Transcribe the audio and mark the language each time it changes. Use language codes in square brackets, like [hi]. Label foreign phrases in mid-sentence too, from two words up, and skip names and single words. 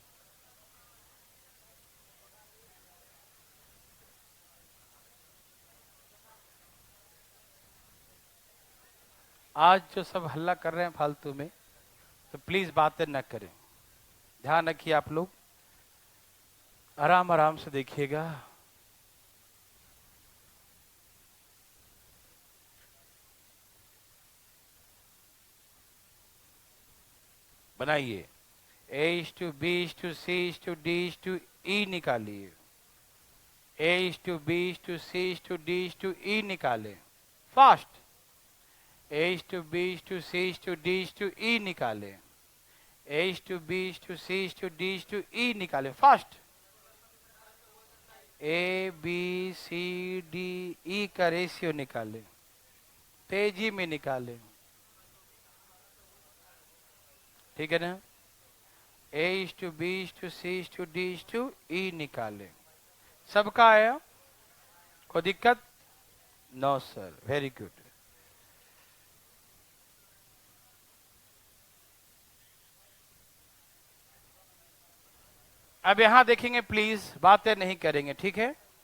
[hi] आज जो सब हल्ला कर रहे हैं फालतू में, तो प्लीज बातें न करें, ध्यान रखिए आप लोग, आराम आराम से देखिएगा। बनाइए। [en] A to B to C to D to E [hi] निकालिए। [en] A to B to C to D to E [hi] निकालें, फास्ट। [en] A to B to C to D to E [hi] निकालें। [en] A to B to C to D to E [hi] निकालें, फास्ट। A B C D E का रेशियो निकालें, तेजी में निकालें, ठीक है ना। [en] A to B to C to D to E [hi] निकालें, सबका आया? कोई दिक्कत? [en] no sir, very good. [hi] अब यहां देखेंगे, प्लीज बातें नहीं करेंगे, ठीक है।